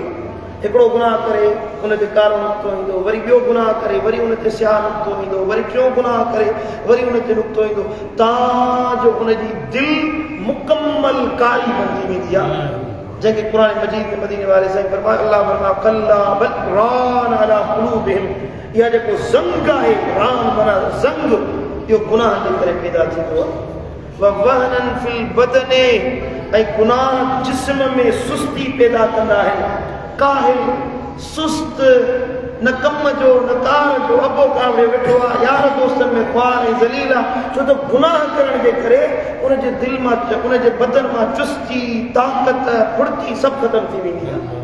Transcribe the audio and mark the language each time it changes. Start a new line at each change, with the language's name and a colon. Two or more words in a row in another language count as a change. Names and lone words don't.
Sindhi: हिकिड़ो गुनाह करे उन ते कारो नुक़्तो ईंदो, वरी ॿियो गुनाह करे वरी उन ते स्याह नुक़्तो ईंदो, वरी टियों गुनाह करे वरी उन ते नुक़्तो ईंदो, तव्हांजो उनजी दिलि मुकम्मल कारी बणिजी वेंदी आहे। जंहिंखे क़ुर मजीद में मदीने वारे साईं फरमायो, अल्लाह फरमायो
Arabic: كلا بل ران على قلوبهم,
Sindhi: इहा जेको ज़ंग आहे, रान माना ज़ंग, इहो गुनाह जे करे पैदा थींदो आहे।
Arabic: ووهنا في البدن,
Sindhi: ऐं गुनाह जिस्म में सुस्ती पैदा कंदा आहिनि, काहिल, सुस्त, न कम जो न कार जो, अबो कावड़े वेठो आहे, यार दोस्तनि में ख्वार ऐं ज़लील आहे, छो त गुनाह करण जे करे उन जे दिलि मां, उन जे बदन मां चुस्ती, ताक़त, फुर्ती सभु ख़तम थी वेंदी आहे।